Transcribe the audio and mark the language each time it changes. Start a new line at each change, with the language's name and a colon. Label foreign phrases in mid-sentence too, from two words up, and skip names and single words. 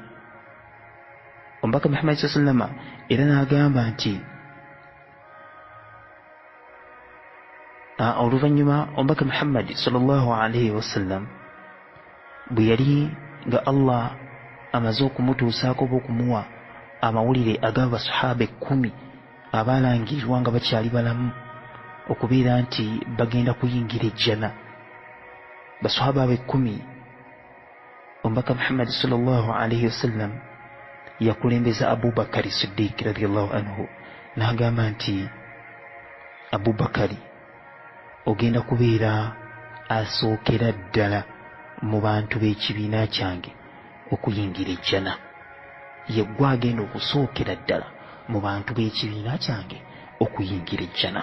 Ganda: Omubaka Muhammad
Arabic: صلى الله عليه وسلم
Ganda: era n'agamba nti oluvannyuma Omubaka Muhammad
Arabic: صلى الله عليه وسلم
Ganda: bwe yali nga Allah amaze okumutuusaako oba okumuwa amawulire agaba basahaba 10 abaalangirirwa nga bakyali balamu okubeera nti bagenda kuyingira ejjana. Basahaba abe 10 Omubaka Muhammad
Arabic: صلى الله عليه وسلم
Ganda: yakulembeza Abubakari Siddiq
Arabic: رضي الله عنه,
Ganda: n'agamba nti Abubakari ogenda kubeera asookera ddala mu bantu b'ekibiina kyange okuyingira ejjana. Ye gwe agenda okusookera ddala mu bantu b'ekibiina kyange okuyingira ejjana.